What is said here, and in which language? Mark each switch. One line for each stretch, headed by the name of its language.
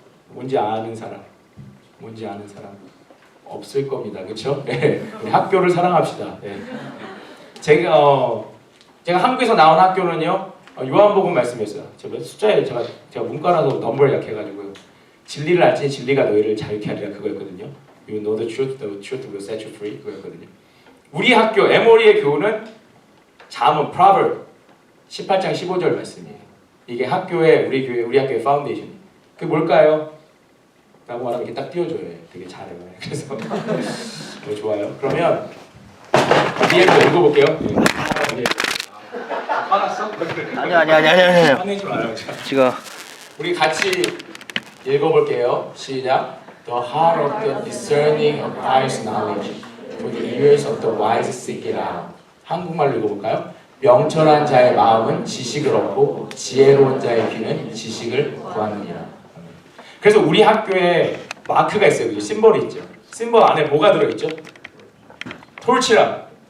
Korean: 뭔지 아는 사람? 뭔지 아는 사람? 없을 겁니다. 그렇죠? 네. 우리 학교를 사랑합시다. 네. 제가 한국에서 나온 학교는요. 요한복음 말씀이었어요. 숫자에 제가 문과라서 넘버를 약해가지고요. 진리를 알지 진리가 너희를 자유케 하리라 그거였거든요.
English: You know the truth will set you free
Korean: 그거였거든요. 우리 학교 에모리의 교훈은 잠언 Proverb 18장 15절 말씀이에요. 이게 학교의 우리 학교의 파운데이션. 그게 뭘까요? 라고 말하면 이렇게 딱 띄워줘요. 되게 잘해요. 그래서 좋아요. 그러면 뒤에 거 읽어볼게요. 화났어? 아니. 화내지 말아요. 지금 우리 같이 읽어볼게요. 시작.
English: The heart of the discerning acquires knowledge, for the ears of the wise seek it out.
Korean: 한국말로 읽어볼까요? 명철한 자의 마음은 지식을 얻고 지혜로운 자의 귀는 지식을 구하느니라. 그래서 우리 학교에 마크가 있어요. 그죠? 심벌이 있죠. 심벌 안에 뭐가 들어있죠? 톨치랑